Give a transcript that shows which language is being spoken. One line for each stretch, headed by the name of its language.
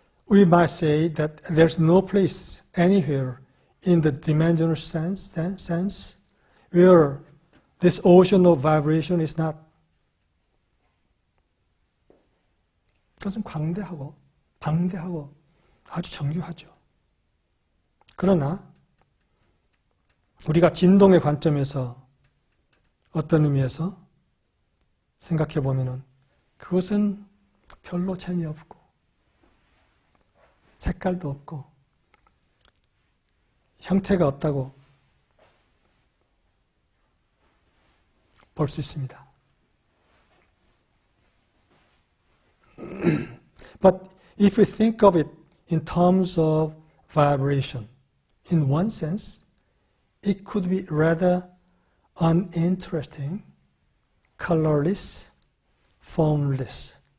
English: we might say that there's no place anywhere in the dimensional sense where this ocean of vibration is not.
Korean: 그것은 광대하고 방대하고 아주 정교하죠. 그러나 우리가 진동의 관점에서 어떤 의미에서 생각해 보면은 그것은 별로 재미없고 색깔도 없고 형태가 없다고 볼 수 있습니다.
English: But if we think of it in terms of vibration, in one sense, it could be rather uninteresting, colorless, formless.